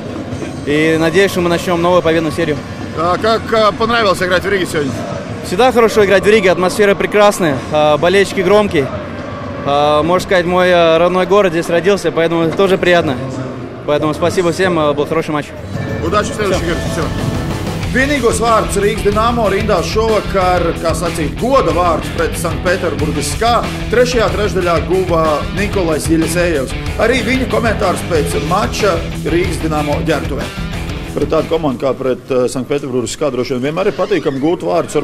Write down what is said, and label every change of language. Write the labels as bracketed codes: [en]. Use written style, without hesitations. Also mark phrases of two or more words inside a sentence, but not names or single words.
[ru] И надеюсь, что мы начнем новую победную серию. А как понравилось играть в Риге сегодня? Всегда хорошо играть в Риге, атмосфера прекрасная, болельщики громкие. Можно сказать, мой родной город, здесь родился, поэтому тоже приятно. Поэтому спасибо всем, был хороший матч. Удачи в следующей игре. [lv] Vienīgos vārdus Rīgas Dinamo rindās šovakar, kā sacīt, goda vārdus pret Sanktpēterburgas SKA. Trešajā trešdaļā guva Nikolais Jeļisejevs. Arī viņa komentārs pēc mača Rīgas Dinamo ģērbtuvē. Pret tādu komandu kā pret Sanktpēterburgas SKA droši vien vienmēr ir patīkami gūt vārdus.